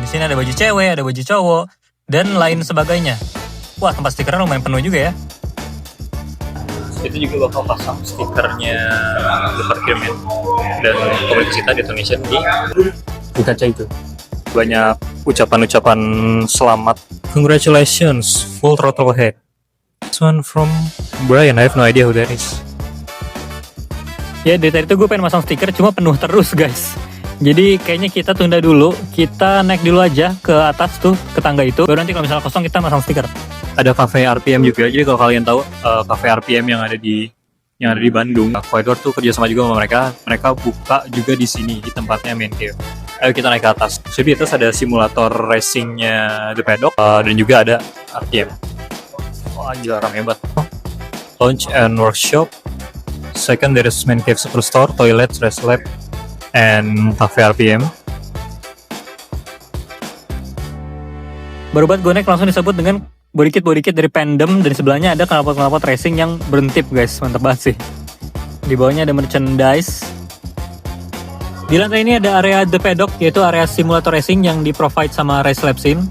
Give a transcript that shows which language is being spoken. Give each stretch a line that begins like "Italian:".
Indonesian: Di sini ada baju cewek, ada baju cowok, dan lain sebagainya. Wah, tempat stikernya lumayan penuh juga ya. Itu juga bakal pasang stikernya The Parkirman dan komunitas kita di Indonesia di kaca itu. Banyak ucapan-ucapan selamat.
English: Congratulations, full throttle head. This one from Brian, I have no idea who that is.
Indonesian: Ya, dari tadi tuh gue pengen masang stiker, cuma penuh terus guys. Jadi kayaknya kita tunda dulu, kita naik dulu aja ke atas tuh, ke tangga itu. Baru nanti kalau misalnya kosong kita masang stiker. Ada cafe RPM juga, jadi kalau kalian tahu cafe RPM yang ada di Bandung, Ko Edward tuh kerja sama juga sama mereka buka juga di sini, di tempatnya Man Cave. Ayo kita naik ke atas. So di atas ada simulator racingnya The Paddock, dan juga ada RPM. Wah, gila rame banget.
English: Launch and workshop. Second, there is Man Cave Superstore, toilet, rest lab, and cafe RPM.
Indonesian: Baru banget gue naik langsung disebut dengan body kit dari Pandem, dan di sebelahnya ada knalpot racing yang berentip guys, mantap banget sih. Di bawahnya ada merchandise. Di lantai ini ada area The Paddock, yaitu area simulator racing yang di-provide sama Race Lab Sim.